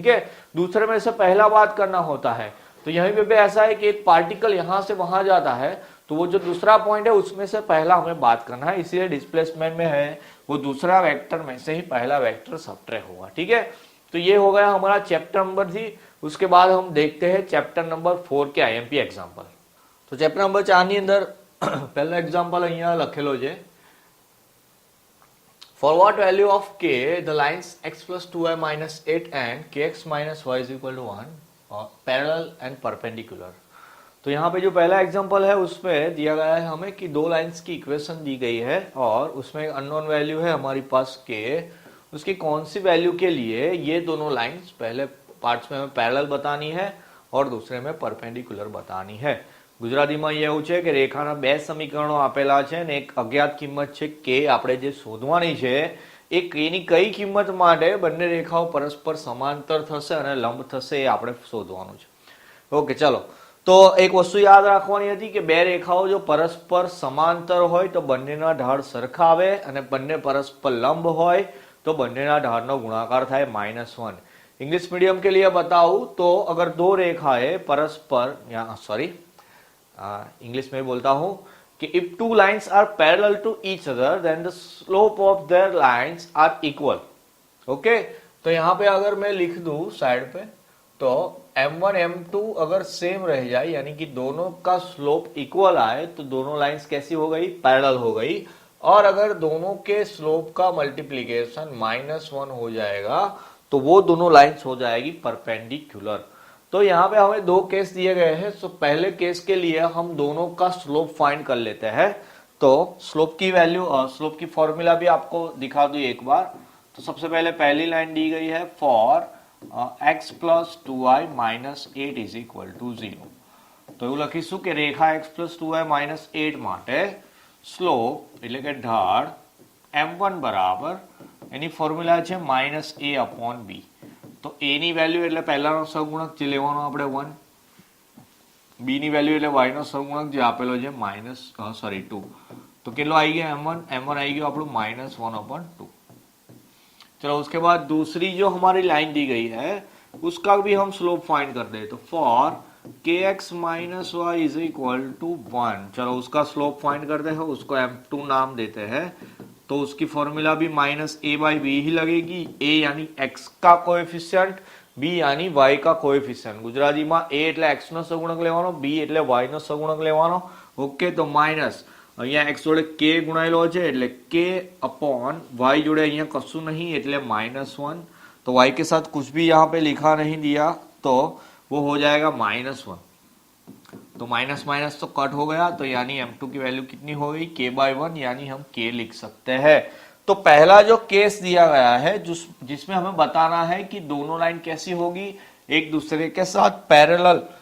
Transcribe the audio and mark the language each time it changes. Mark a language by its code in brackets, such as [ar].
[hi] ठीक है, दूसरे में से पहला बात करना होता है। तो यहीं पे भी ऐसा है कि एक पार्टिकल यहां से वहां जाता है तो वो जो दूसरा पॉइंट है उसमें से पहला हमें बात करना है, इसीलिए डिस्प्लेसमेंट में है वो दूसरा वेक्टर में से ही पहला वेक्टर सबट्रैक्ट होगा। ठीक है, तो ये हो गया हमारा चैप्टर नंबर 3। उसके बाद हम देखते हैं चैप्टर नंबर 4 के आईएमपी एग्जाम्पल। [gu] तो चैप्टर नंबर 4 ની અંદર પહેલો એક્ઝામ્પલ અહીંયા લખેલો છે, [en] for what value of k the lines x plus 2y minus 8 and kx minus y is equal to 1 parallel and perpendicular। [hi] तो यहाँ पे जो पहला एग्जांपल है उसमें दिया गया है हमें कि दो लाइंस की इक्वेशन दी गई है और उसमें अननोन वैल्यू है हमारी पास k, उसकी कौन सी वैल्यू के लिए ये दोनों लाइंस पहले पार्ट्स में हमें पैरेलल बतानी है और दूसरे में परपेंडिकुलर बतानी है। [gu] ગુજરાતીમાં એવું છે કે રેખાના બે સમીકરણો આપેલા છે અને એક અજ્ઞાત કિંમત છે k આપણે જે શોધવાની છે એ k ની કઈ કિંમત માટે બંને રેખાઓ પરસ્પર સમાંતર થશે અને લંબ થશે એ આપણે શોધવાનું છે। ઓકે ચલો, તો એક વસ્તુ યાદ રાખવાની હતી કે બે રેખાઓ જો પરસ્પર સમાંતર હોય તો બંનેના ઢાળ સરખા આવે અને બંને પરસ્પર લંબ હોય तो બંનેના ઢાળનો ગુણાકાર થાય -1। [hi] इंग्लिश मीडियम के लिए बताऊं तो अगर दो रेखाएं परस्पर, यहाँ सॉरी इंग्लिश में बोलता हूं कि [en] If two lines are parallel to each other then the slope of their lines are equal. [hi] Okay, तो यहाँ पे अगर मैं लिख दूं साइड पे तो M1 M2 अगर सेम रह जाए यानी कि दोनों का स्लोप इक्वल आए तो दोनों लाइंस कैसी हो गई, पैरेलल हो गई। और अगर दोनों के स्लोप का मल्टीप्लीकेशन -1 हो जाएगा तो वो दोनों लाइंस हो जाएगी परपेंडिकुलर। तो यहाँ पे हमें दो केस दिए गए हैं। तो पहले केस के लिए हम दोनों का स्लोप फाइंड कर लेते हैं। तो स्लोप की वैल्यू और स्लोप की फॉर्मूला भी आपको दिखा दूं एक बार। तो सबसे पहले पहली लाइन दी गई है for x plus 2y minus 8 is equal to 0। [gu] तो એવું લખીશું કે રેખા x પ્લસ 2y માઇનસ 8 માટે સ્લોપ એટલે કે ઢાળ m1 બરાબર એની ફોર્મ્યુલા છે -a अपॉन b। तो a ની વેલ્યુ એટલે પહેલાનો સહગુણક જે લેવાનો આપણે 1, b ની વેલ્યુ એટલે y નો સહગુણક જે આપેલો છે -2। तो કેટલો આવી ગયો m1 આવી ગયો આપણું -1 अपॉन 2। [hi] चलो उसके बाद दूसरी जो हमारी लाइन दी गई है उसका भी हम स्लोप फाइंड कर दे। तो for kx minus Y is equal to 1। चलो उसका स्लोप फाइंड करते हैं, उसको m2 नाम देते हैं। तो उसकी फॉर्मूला भी -a/b ही लगेगी। a यानी x का कोएफिशिएंट, b यानी y का कोएफिशिएंट। गुजराती में [gu] a એટલે x નો સહગુણક લેવાનો, b એટલે y નો સહગુણક લેવાનો। ઓકે, તો માઇનસ અહીંયા x જોડે k ગુણાયેલો છે એટલે k अपॉन y जोड़े અહીંયા કશું नहीं એટલે -1। [hi] तो y के साथ कुछ भी यहाँ पे लिखा नहीं दिया तो वो हो जाएगा -1। तो माइनस माइनस तो कट हो गया। तो यानी m2 की वैल्यू कितनी हो गई, k/1, यानी हम k लिख सकते हैं। तो पहला जो केस दिया गया है जिसमें हमें बताना है कि दोनों लाइन कैसी होगी, एक दूसरे के साथ पैरेलल।